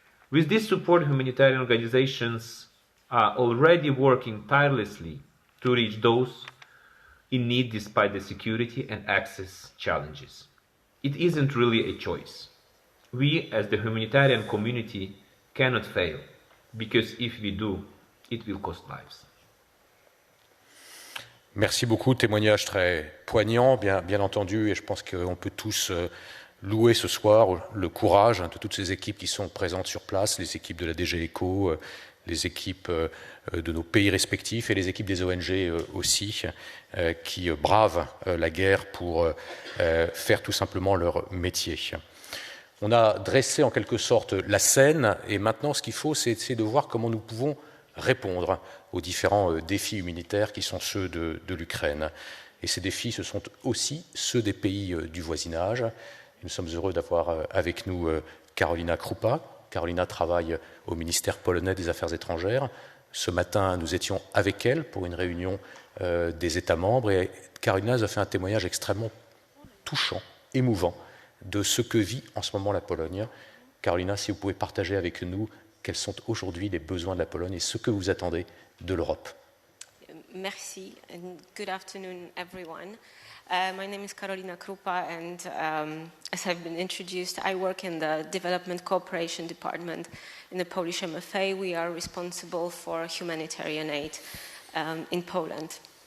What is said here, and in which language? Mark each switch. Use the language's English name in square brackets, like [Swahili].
[English] With this support, humanitarian organizations are already working tirelessly to reach those in need despite the security and access challenges. It isn't really a choice. We, as the humanitarian community, cannot fail, because if we do, it will cost lives. [French] Merci beaucoup, témoignage très poignant, bien entendu, et je pense qu'on peut tous louer ce soir le courage de toutes ces équipes qui sont présentes sur place, les équipes de la DG ECO, les équipes de nos pays respectifs et les équipes des ONG aussi, qui bravent la guerre pour faire tout simplement leur métier. On a dressé en quelque sorte la scène, et maintenant ce qu'il faut, c'est de voir comment nous pouvons répondre aux différents défis humanitaires qui sont ceux de l'Ukraine. Et ces défis, ce sont aussi ceux des pays du voisinage. Nous sommes heureux d'avoir avec nous Karolina Krupa. Karolina travaille au ministère polonais des Affaires étrangères. Ce matin, nous étions avec elle pour une réunion des États membres, et Karolina nous a fait un témoignage extrêmement touchant, émouvant, de ce que vit en ce moment la Pologne. Karolina, si vous pouvez partager avec nous quels sont aujourd'hui les besoins de la Pologne et ce que vous attendez de l'Europe. Merci, [English] and good afternoon, everyone. My name is Karolina Krupa, and as I've been introduced, I work in the Development Cooperation Department in the Polish MFA. We are responsible for humanitarian aid in Poland.